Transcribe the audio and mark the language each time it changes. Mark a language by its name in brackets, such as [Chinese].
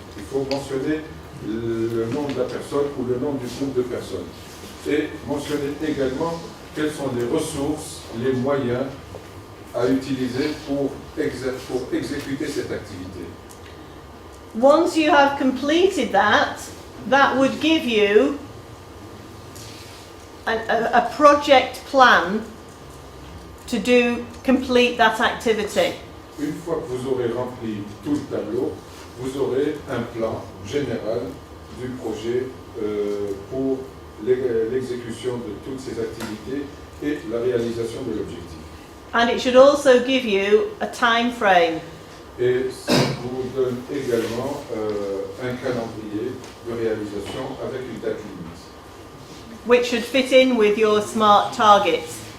[French] Il faut mentionner le nom de la personne ou le nom du groupe de personnes. Et mentionner également quelles sont les ressources, les moyens à utiliser pour exécuter cette activité. [English] Once you have completed that, that would give you a project plan to complete that activity. [French] Une fois que vous aurez rempli tout le tableau, vous aurez un plan général du projet pour l'exécution de toutes ces activités et la réalisation de l'objectif. [English] And it should also give you a time frame. [French] Et ça vous donne également un calendrier de réalisation avec une date limite. [English] Which should fit in with your SMART targets.